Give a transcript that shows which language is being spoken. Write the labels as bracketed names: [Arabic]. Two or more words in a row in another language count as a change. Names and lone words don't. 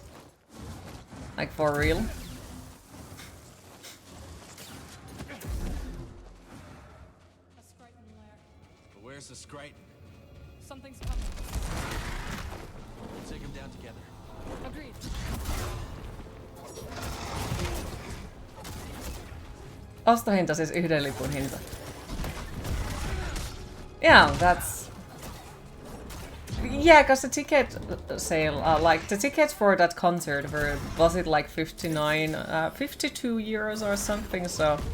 [English] Like for real? But where's the Skriton? Something's coming. We'll take him down together. Agreed. [Finnish] Ostohinta siis 1 lipun hinta. [English] Yeah, that's... Yeah, because the ticket sale, like the tickets for that concert were, was it like 52 euros or something, so...